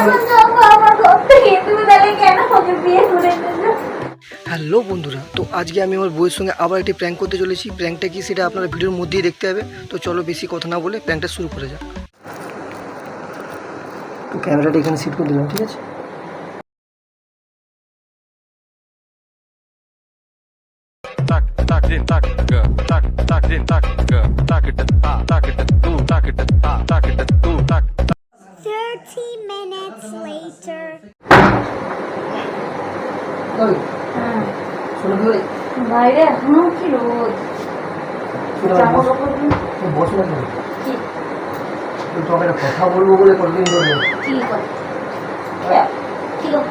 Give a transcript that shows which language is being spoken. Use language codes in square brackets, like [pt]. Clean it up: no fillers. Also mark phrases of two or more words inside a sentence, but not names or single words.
[bn] এখন যাবো আমার ঘর থেকে, তুমি তাহলে কেন আমাকে বিয়ে করে দিলে? হ্যালো বন্ধুরা, তো আজকে আমি আমার বউয়ের সঙ্গে আবার একটি প্র্যাঙ্ক করতে চলেছি। প্র্যাঙ্কটা কি সেটা আপনারা ভিডিওর মধ্যেই দেখতে হবে। তো চলো বেশি কথা না বলে প্র্যাঙ্কটা শুরু করে যাক। তো ক্যামেরাটা এখানে সেট করে দিলাম, ঠিক আছে? Tak tak din tak ga tak tak din tak ga tak it tak it tu tak it tak it tu tak [en] 30 minutes later. [bn] ওই শোনো কি বলি, বাইরে এখনো কি রোদ। জামা কাপড় বসো না কেন? কি তুই তোমাকে একটা কথা বলবো বলে কতদিন ধরে কি কথা? কি কথা?